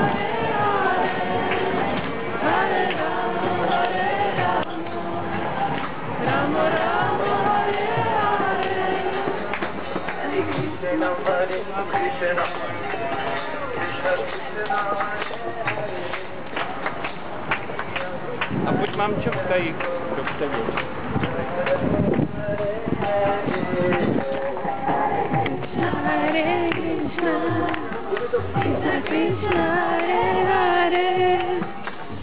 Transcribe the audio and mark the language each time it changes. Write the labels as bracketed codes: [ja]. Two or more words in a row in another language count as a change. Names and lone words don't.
[sa] Hare Hare, Hare Rama, Hare Rama, Rama Rama, Hare Hare. Krishna, Hare Krishna, Krishna Krishna, [cs] A pojď mamčo tady do tebe. [sa] Hare Krishna, Krishna Krishna, Hare Hare.